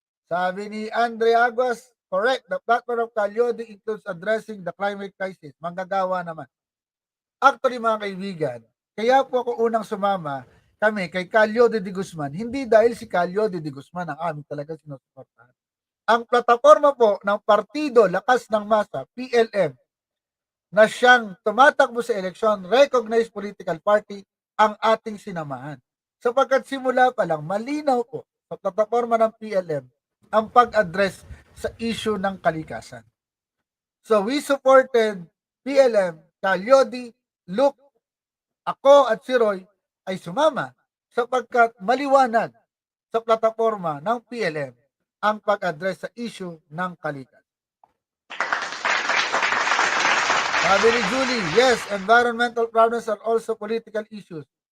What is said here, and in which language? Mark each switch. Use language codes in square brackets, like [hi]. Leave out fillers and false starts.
[tl] Sabi ni [en] Andre Aguas, correct, the platform of Calyode includes addressing the climate crisis. [tl] Manggagawa naman. Actually, mga kaibigan, kaya po ako unang sumama kami kay Calyode de Guzman, hindi dahil si Calyode de Guzman ang aming talaga sinusuportahan. Ang plataforma po ng Partido Lakas ng Masa, PLM, na siyang tumatakbo sa eleksyon, [en] recognized political party, [tl] ang ating sinamahan. Sapagkat simula pa lang, malinaw po sa plataforma ng PLM ang pag-address sa issue ng kalikasan. [en] So we supported [tl] PLM, Calyodi, Luke, ako at si Roy ay sumama sapagkat maliwanag sa plataforma ng PLM ang pag-address sa issue ng kalikasan. Sabi ni [en] Julie, yes, environmental problems are also political issues.